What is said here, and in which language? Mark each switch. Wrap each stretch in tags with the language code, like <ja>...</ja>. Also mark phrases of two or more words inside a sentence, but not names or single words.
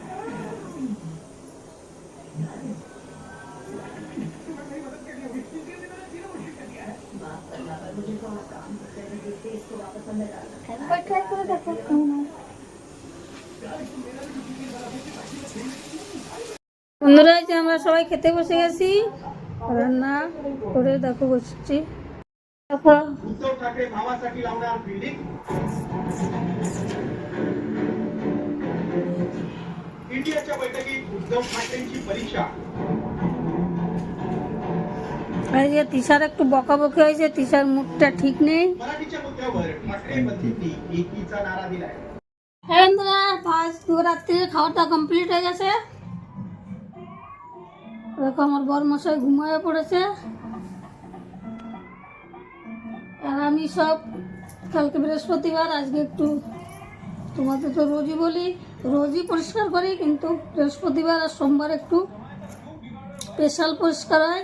<bn>একবার ট্রাই করে দেখো কেমন হয়। বন্ধুরা যে আমরা সবাই খেতে বসে গেছি, রান্না করে দেখো বসছি। দেখো</bn> <mr>इंडियाच्या बैठकीत उद्धव ठाकरेंची परीक्षा।</mr> <bn>এই যে তিশার একটু বকাবকি হয়েছে, তিশার মুখটা ঠিক নেই।</bn> <mr>मराठीच्या मुद्द्यावर ठाकरे बंधूंनी एकीचा नारा दिलाय।</mr> <bn>হ্যাঁ বন্ধুরা, রাত্রির খাওয়াটা কমপ্লিট হয়ে গেছে। দেখো আমার বর মশাই ঘুমিয়ে পড়েছে, আর আমি সব কালকে বৃহস্পতিবার, আজকে একটু, তোমাদের তো রোজই বলি রোজই পরিষ্কার করি, কিন্তু বৃহস্পতিবার আর সোমবার একটু স্পেশাল পরিষ্কার হয়।</bn>